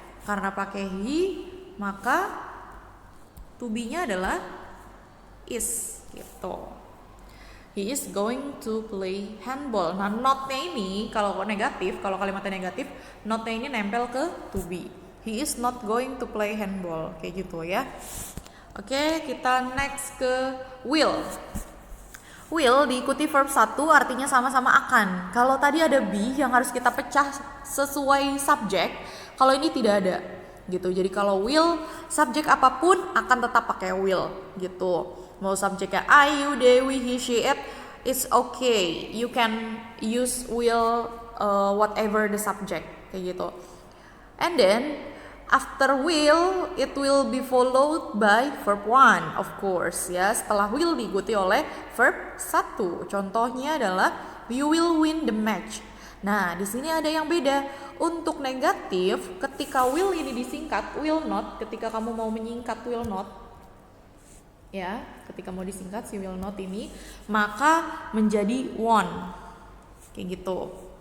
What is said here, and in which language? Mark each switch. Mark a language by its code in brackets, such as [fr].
[id] Karena pakai he, maka to be-nya adalah is gitu. He is going to play handball. Nah, not-nya ini kalau negatif, kalau kalimatnya negatif, not-nya ini nempel ke to be. [en] He is not going to play handball, kayak gitu ya. [id] Oke, kita next ke will. Will diikuti verb 1 artinya sama-sama akan. Kalau tadi ada be yang harus kita pecah sesuai subjek, kalau ini tidak ada gitu. Jadi kalau will, subjek apapun akan tetap pakai will gitu. Mau subjeknya I, you, they, we, he, she, it, it's okay. [en] You can use will whatever the subject kayak gitu. And then after will, it will be followed by verb 1, of course ya. [id] Setelah will diikuti oleh verb 1. Contohnya adalah you will win the match. Nah, di sini ada yang beda. Untuk negatif, ketika will ini disingkat will not, ketika kamu mau menyingkat will not ya, ketika mau disingkat si will not ini, maka menjadi won. Kayak gitu.